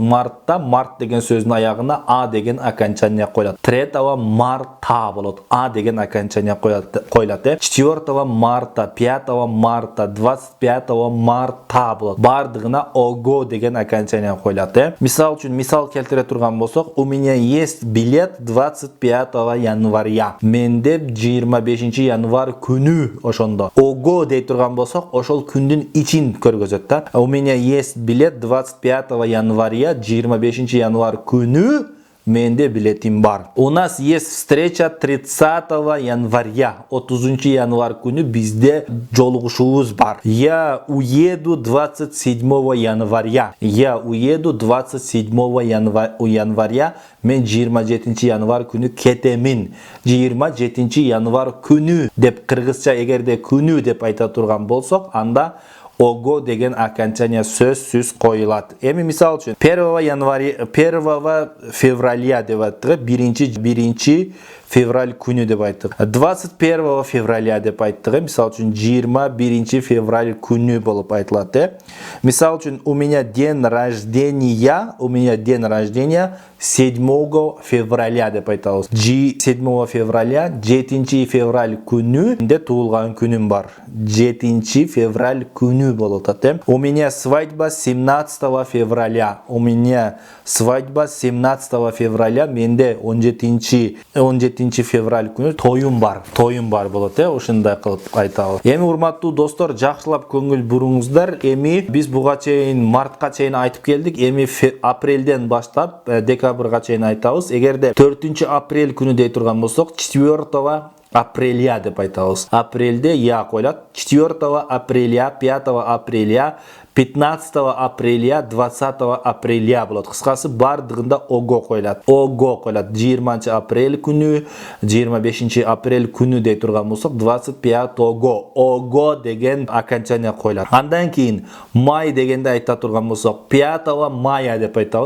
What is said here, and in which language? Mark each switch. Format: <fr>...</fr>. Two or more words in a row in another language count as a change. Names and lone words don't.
<ky>Мартта март деген сөздүн аягына а деген окончание коюлат. 3 марта болот. А деген окончание коюлат. 4 марта, 5 марта, 25 марта болот. Бардыгына ого деген окончание коюлат. Мисал үчүн мисал келтире турган болсок,</ky> <ru>у меня есть билет 25 января.</ru> <ky>Менде 25 январь күнү ошондо. Ого дей турган болсок, ошол күндүн ичин көргөзөт да.</ky> <ru>У меня есть билет 25 января, 25</ru> <ky>январь күнү менде билетим бар.</ky> <ru>У нас есть встреча 30 января.</ru> <ky>30 январь күнү бизде жолугушуубуз бар.</ky> <ru>Я уеду 27 января. Я уеду 27 января.</ru> <ky>Мен 27 январь күнү кетемин. 27 январь күнү деп кыргызча эгерде күнү деп айта турган болсок, анда ого деген окончание сөзсүз коюлат. Эми мисал үчүн 1 февраля деп айттык, биринчи февраль күнү деп айттык. 21 февраля деп айттык. Мисал үчүн 21 февраль күнү болуп айтылат. Мисал үчүн</ky> <ru>у меня день рождения 7 февраля</ru> <ky>деп айтабыз. 7 февраля, 7 февраль күнү де туулган күнүм бар. 7 февраль күнү болот атем.</ky> <ru>У меня свадьба 17 февраля. У меня свадьба 17 февраля.</ru> <ky>Менде 17 февраль күнү тоюм бар. Тоюм бар болот. Ушундай кылып айтабыз. Эми урматтуу достор, жакшылап көңүл буруңуздар. Эми биз буга чейин мартка чейин айтып келдик. Эми апрелден баштап декабрга чейин айтабыз. Эгерде 4 апрель күнү дей турган болсок, 4 апреля деп айтабыз. Апрелде я коюлат. 4 апреля, 5 апреля, 15 апреля 20 апреля болот. Кыскасы бардыгында ого коюлат. Ого коюлат. 20 апрель күнү, 25 апрель күнү дей турган болсок 25 ого деген окончание коюлат. Андан кийин май дегенде айта турган болсок 5 мая деп айтабыз.</ky>